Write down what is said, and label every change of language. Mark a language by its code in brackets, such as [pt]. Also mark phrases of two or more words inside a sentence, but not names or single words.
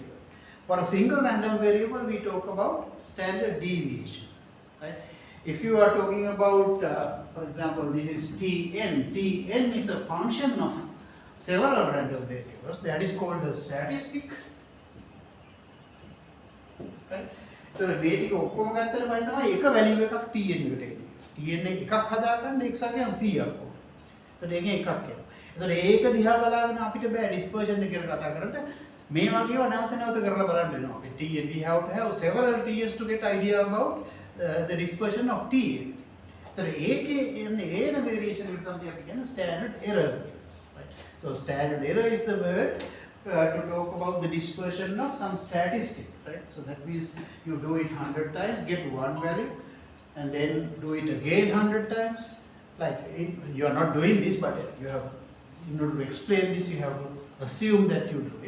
[en] For a single random variable, we talk about standard deviation. Right? If you are talking about, for example, this is Tn. Tn is a function of several random variables. That is called a statistic. Right? So [si] මේ ටික ඔක්කොම ගත්තට පස්සේ තමයි එක වැලියු එකක් Tn එකට එන්නේ. Tn එකක් හදාගන්න x අගයන් 100ක් ඕන. එතකොට ඒකෙන් එකක් එනවා. එතකොට ඒක දිහා බලාගෙන අපිට බෑ ඩිස්පර්ෂන් එක ගැන කතා කරන්න. මේ වගේව නැවත නැවත කරලා බලන්න වෙනවා. අපි Tn, [en] we have to have several Tns to get idea about the dispersion of Tn. [si] එතකොට ඒකේ එන්නේ ඒන variation එකට තමයි අපි කියන්නේ [en] standard error. Right? So standard error is the word to talk about the dispersion of some statistic, right? So that means you do it 100 times, get one value, and then do it again 100 times. Like you are not doing this, but you have, in order to explain this, you have to assume that you do it.